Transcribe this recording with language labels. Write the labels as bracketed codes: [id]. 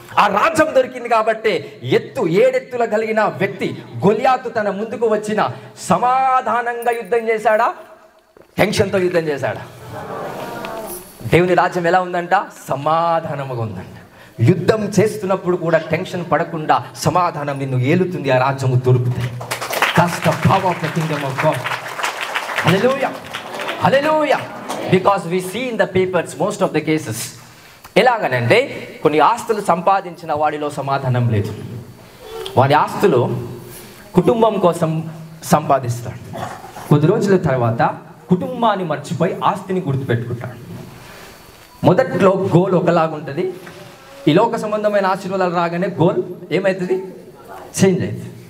[te] ఆ రాజ్యం దొరికింది కాబట్టి 7 ఎత్తుల కలిగిన వ్యక్తి గొలియాతు తన ముందుకు వచ్చిన సమాధానంగా యుద్ధం చేశాడా? టెన్షన్తో యుద్ధం చేశాడా? దేవుని రాజ్యం ఎలా ఉందంట? సమాధానముగా ఉందంట. యుద్ధం చేస్తున్నప్పుడు కూడా టెన్షన్ పడకుండా సమాధానం నిన్ను ఏలుతుంది. ఆ రాజ్యము దొరుకుతాయి. [en] That's the power of the kingdom of God. Hallelujah. Hallelujah. Because we see in the papers most of the cases. [te] ఎలాగనంటే కొన్ని ఆస్తులు సంపాదించిన వాడిలో సమాధానం లేదు. వాడి ఆస్తులు కుటుంబం కోసం సంపాదిస్తాడు. కొద్ది రోజుల తర్వాత కుటుంబాన్ని మర్చిపోయి ఆస్తిని గుర్తుపెట్టుకుంటాడు. మొదట్లో గోల్ ఒకలాగుంటుంది. ఈ లోక సంబంధమైన ఆశీర్వాదాలు రాగానే గోల్ ఏమవుతుంది? చేంజ్ అవుతుంది.